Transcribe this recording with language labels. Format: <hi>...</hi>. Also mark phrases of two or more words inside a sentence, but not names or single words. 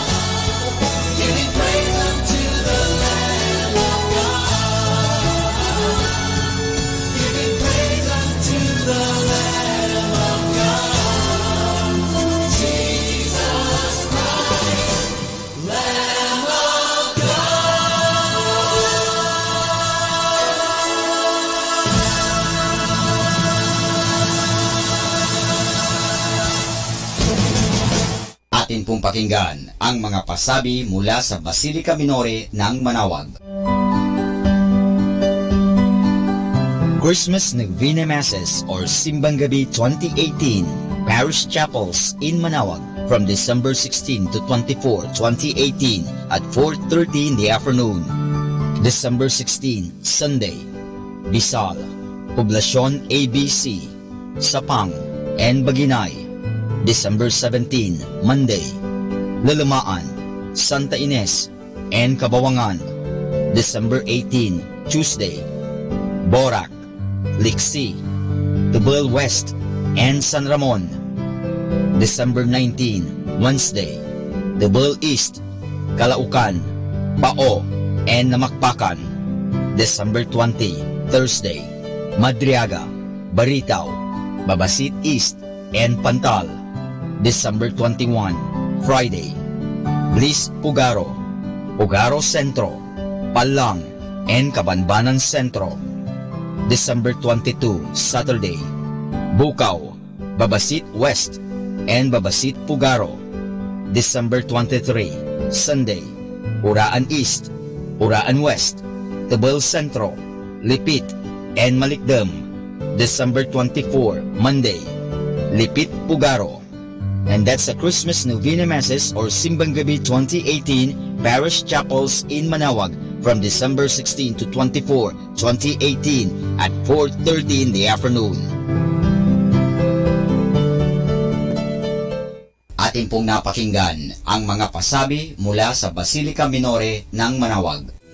<en>Giving praise unto the Lamb of God. Giving praise unto the Lamb of God. Jesus Christ, Lamb of</en> <tl>Atin pong pakinggan ang mga pasabi mula sa Basilica Minore ng Manawag.</tl> <en>Christmas Novena Masses or</en> <tl>Simbang Gabi</tl> <en>2018 Parish Chapels in Manawag from December 16 to 24, 2018 at 4:30 in the afternoon. December 16, Sunday, Bisal, Poblacion ABC, Sapang, and Baginay. December 17, Monday, Lalamaan, Santa Ines, and Kabawangan. December 18, Tuesday, Borac, Liksi, Tubal West, and San Ramon. December 19, Wednesday, Tubal East, Calaucan, Pao, and Namakpakan. December 20, Thursday, Madriaga, Baritaw, Babasit East, and Pantal. December 21, Friday, Bliss Pugaro, Pugaro Centro, Palang, and Kabanbanan Centro. December 22, Saturday, Bukaw, Babasit West, and Babasit Pugaro. December 23, Sunday, Uraan East, Uraan West, Tubal Centro, Lipit, and Malikdam. December 24, Monday, Lipit Pugaro. And that's the Christmas Novena Masses or</en> <tl>Simbang Gabi</tl> <en>2018 Parish Chapels in Manawag from December 16 to 24, 2018 at 4:30 in the afternoon.</en> <tl>Atin pong napakinggan ang mga pasabi mula sa Basilica Minore ng Manawag.</tl>